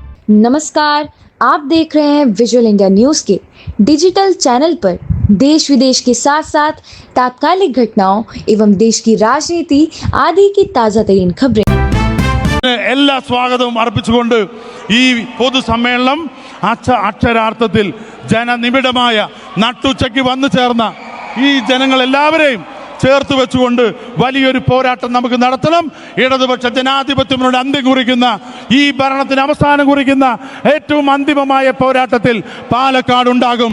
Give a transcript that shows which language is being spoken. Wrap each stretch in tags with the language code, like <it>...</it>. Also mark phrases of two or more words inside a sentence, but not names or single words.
<hi>नमस्कार, आप देख रहे हैं विजुअल इंडिया न्यूज के डिजिटल चैनल पर देश विदेश के साथ साथ तात्कालिक घटनाओं एवं देश की राजनीति आदि की ताजा तरीन खबरें।</hi> <ml>എല്ലാ സ്വാഗതവും അർപ്പിച്ചുകൊണ്ട് ഈ പൊതുസമ്മേളനം അക്ഷരാർത്ഥത്തിൽ ജനനിബിഡമായ നട്ടുച്ചയ്ക്ക് വന്നു ചേർന്ന ഈ ജനങ്ങളെല്ലാവരെയും ചേർത്ത് വെച്ചുകൊണ്ട് വലിയൊരു പോരാട്ടം നമുക്ക് നടത്തണം. ഇടതുപക്ഷ ജനാധിപത്യത്തിനോട് അന്ത്യം കുറിക്കുന്ന ഈ ഭരണത്തിന് അവസാനം കുറിക്കുന്ന ഏറ്റവും അന്തിമമായ പോരാട്ടത്തിൽ പാലക്കാട് ഉണ്ടാകും.</ml>